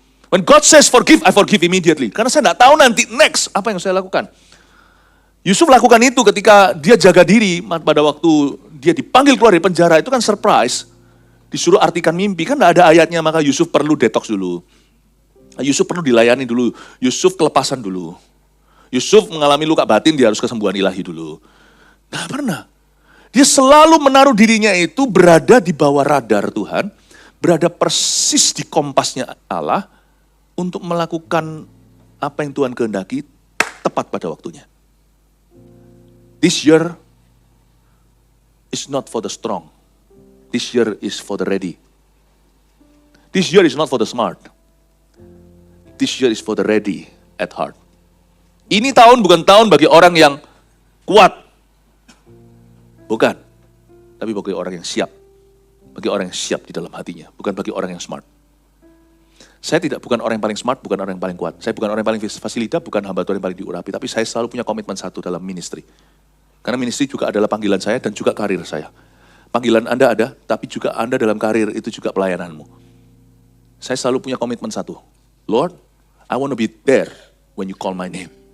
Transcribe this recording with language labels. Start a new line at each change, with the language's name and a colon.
English: When God says forgive, I forgive immediately.
Indonesian: Karena saya nggak tahu nanti next apa yang saya lakukan. Yusuf lakukan itu ketika dia jaga diri pada waktu dia dipanggil keluar dari penjara, itu kan surprise. Disuruh artikan mimpi, kan nggak ada ayatnya, maka Yusuf perlu detox dulu. Yusuf perlu dilayani dulu, Yusuf kelepasan dulu. Yusuf mengalami luka batin, dia harus kesembuhan ilahi dulu. Nggak pernah. Dia selalu menaruh dirinya itu berada di bawah radar Tuhan, berada persis di kompasnya Allah, untuk melakukan apa yang Tuhan kehendaki tepat pada waktunya.
English: This year is not for the strong. This year is for the ready. This year is not for the smart. This year is for the ready at heart.
Indonesian: Ini tahun bukan tahun bagi orang yang kuat. Bukan. Tapi bagi orang yang siap. Bagi orang yang siap di dalam hatinya. Bukan bagi orang yang smart. Saya bukan orang yang paling smart, bukan orang yang paling kuat. Saya bukan orang yang paling fasilita, bukan hamba Tuhan yang paling diurapi. Tapi saya selalu punya komitmen satu dalam ministry. Karena ministry juga adalah panggilan saya dan juga karir saya. Panggilan Anda ada, tapi juga Anda dalam karir itu juga pelayananmu. Saya selalu punya komitmen satu.
English: Lord, I want to be there when you call my name.